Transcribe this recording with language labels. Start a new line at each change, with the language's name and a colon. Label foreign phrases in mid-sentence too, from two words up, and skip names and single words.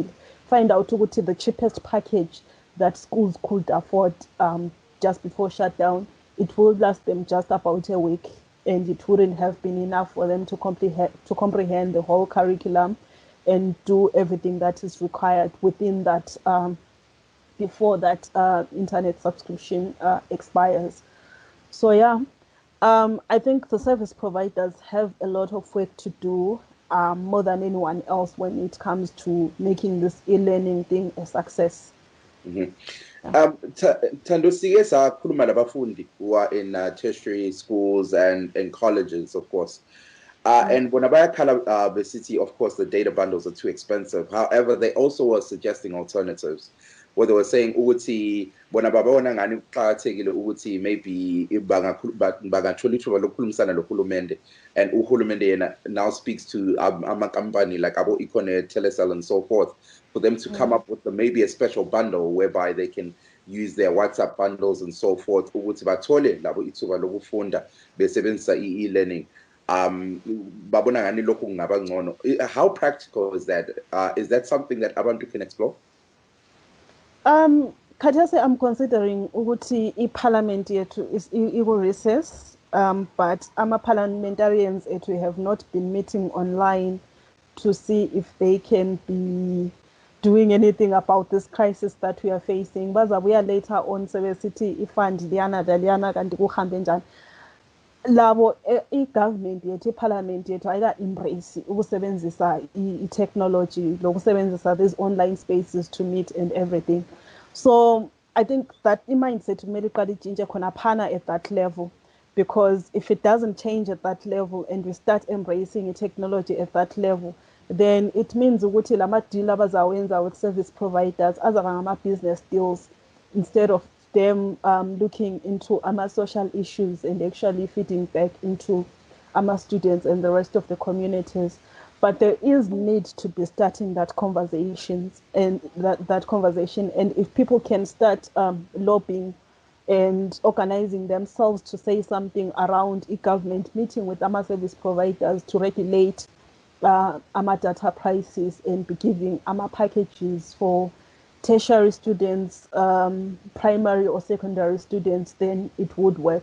English: Find out ukuthi the cheapest package that schools could afford just before shutdown, it will last them just about a week, and it wouldn't have been enough for them to comprehend the whole curriculum and do everything that is required within that before that internet subscription expires. So yeah, I think the service providers have a lot of work to do, more than anyone else, when it comes to making this e-learning thing a success. Thando
North Ndebele: sike sakhuluma labafundi
English: who are in tertiary schools and colleges, of course. And when
North Ndebele: bayakhala besithi,
English: of course, the data bundles are too expensive. However, they also were suggesting alternatives, where they were saying
North Ndebele: ukuthi bona babona ngani kuqhakathekile ukuthi
English: maybe
North Ndebele: bangathola ithuba lokukhulumisana nohulumende,
English: and
North Ndebele: uhulumende yena
English: now speaks to ama-company like abo Econet, Telecel, and so forth, for them to come up with maybe a special bundle whereby they can use their WhatsApp bundles and so forth
North Ndebele: ukuthi bathole labo ithuba lokufunda besebenzisa
English: e-learning.
North Ndebele: Babona ngani lokhu kungaba ngcono.
English: How practical is that? Is that something that abantu can explore? Khathesi I'm considering ukuthi
North Ndebele: iParliament yethu
English: is recess, but
North Ndebele: ama-parliamentarians yethu
English: have not been meeting online to see if they can be doing anything about this crisis that we are facing.
North Ndebele: Bazabuya later on sebesithi ifund liyana daliyana kanti kuhambe njani. Labo i-government yethu, i-parliament yethu ayika-embrace ukusebenzisa i-technology lokusebenzisa
English: these online spaces to meet and everything. So I think that
North Ndebele: i-mindset kumele iqale itshintshe khonaphana
English: at that level, because if it doesn't change at that level and we start embracing technology at that level, then it means
North Ndebele: ukuthi lama deal abazawenza
English: with service providers
North Ndebele: azaba ngama-business
English: deals instead of them looking into social issues and actually feeding back into students and the rest of the communities. But there is need to be starting that conversations and that conversation. And if people can start lobbying and organizing themselves to say something around e-government meeting with service providers to regulate data prices and be giving packages for tertiary students, primary or secondary students, then it would work.